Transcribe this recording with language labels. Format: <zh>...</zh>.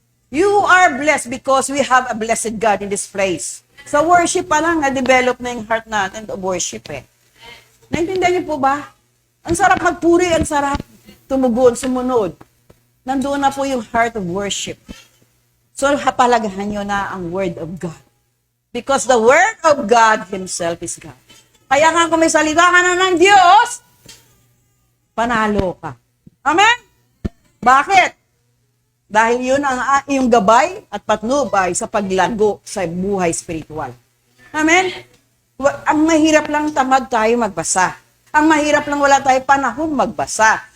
<en>You are blessed because we have a blessed God in this place.</en> <tl>Sa worship pa lang, na-develop na yung heart natin</tl> <en>to worship</en> <tl>eh. Naintindihan niyo po ba? Ang sarap magpuri, ang sarap tumugon, sumunod. Nandoon na po yung</tl> <en>heart of worship.</en> <tl>So, hapalagahan nyo na ang</tl> <en>Word of God. Because the Word of God Himself is God.</en> <tl>Kaya nga kung may salita ka na ng Diyos, panalo ka. Amen? Bakit? Dahil yun ang iyong gabay at patnubay sa paglago sa buhay spiritual. Amen? Ang mahirap lang tamad tayo magbasa. Ang mahirap lang wala tayo panahon magbasa.</tl>